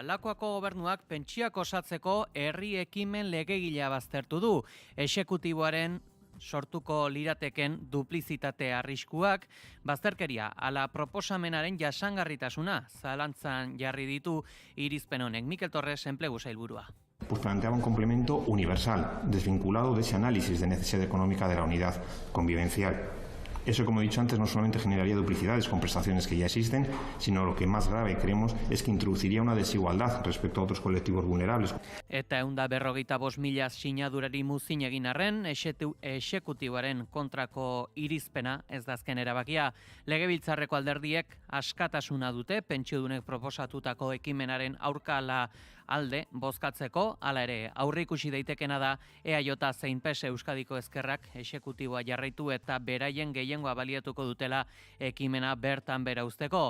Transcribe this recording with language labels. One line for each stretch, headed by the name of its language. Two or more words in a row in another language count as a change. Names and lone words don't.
Basque: Lakuako gobernuak pentsioak osatzeko herri ekimen legegilea baztertu du. Exekutiboaren sortuko lirateken duplizitate arriskuak, bazterkeria ala proposamenaren jasangarritasuna zalantzan jarri ditu irizpen honek. Mikel Torres, enplegu sailburua.
Spanish: Pues planteaba un complemento universal, desvinculado de ese análisis de necesidad económica de la unidad convivencial. Eso, como he dicho antes, no solamente generaría duplicidades con prestaciones que ya existen, sino lo que más grave creemos es que introduciría una desigualdad respecto a otros colectivos vulnerables.
Basque: Eta 155.000 sinadurari muzin egin arren, exekutiboaren kontrako irizpena ez da azken erabakia. Legebiltzarreko alderdiek askatasuna dute pentsiodunek proposatutako ekimenaren aurkala alde bozkatzeko, hala ere aurreikusi daitekena da EAJ zein PS Euskadiko Ezkerrak exekutiboa jarraitu eta beraien gehiengoa baliatuko dutela ekimena bertan bera uzteko.